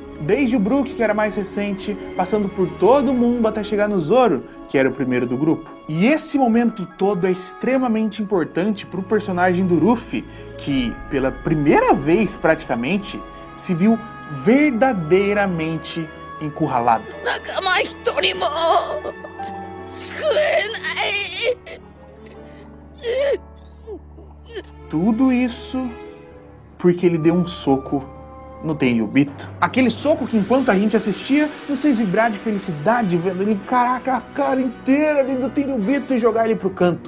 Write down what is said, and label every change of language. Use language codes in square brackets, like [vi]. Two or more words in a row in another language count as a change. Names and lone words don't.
[pt] Desde o Brook, que era mais recente, passando por todo mundo até chegar no Zoro, que era o primeiro do grupo. E esse momento todo é extremamente importante pro personagem do Luffy, que pela primeira vez praticamente se viu verdadeiramente encurralado. [ja] 仲間一人も救えない。 [pt] Tudo isso porque ele deu um soco no Tenryubito. Aquele soco que enquanto a gente assistia nos fez vibrar de felicidade, vendo ele caraca a cara inteira ali do Tenryubito e jogar ele pro canto.